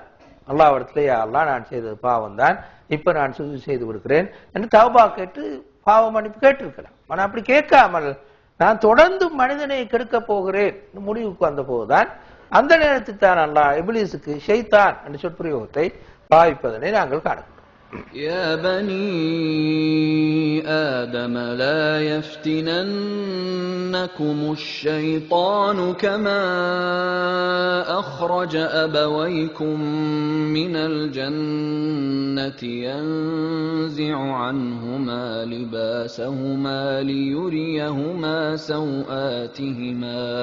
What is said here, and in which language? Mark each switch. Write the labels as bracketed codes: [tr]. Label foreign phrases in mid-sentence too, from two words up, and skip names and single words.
[ta] அல்லாஹ்விடத்திலே யா அல்லாஹ் நான் செய்தது பாவம் தான், இப்ப நான் சுஜூத் செய்து விடுகிறேன் என்று தௌபா கேட்டு பாவ மன்னிப்பு கேட்டிருக்கலாம். ஆனா அப்படி கேட்காமல் நான் தொடர்ந்து மனிதனை கெடுக்க போகிறேன் முடிவுக்கு வந்த போதுதான் அந்த நேரத்தில் தான் அல்லாஹ் இப்லீஸுக்கு ஷைத்தான் என்ற சொற்பிரயோகத்தை பாவிப்பதனை நாங்கள் காணுகிறோம். [ar] يا بني آدم لا يفتننكم الشيطان كما أخرج أبويكم من الجنة ينزع عنهما لباسهما ليريهما سوآتهما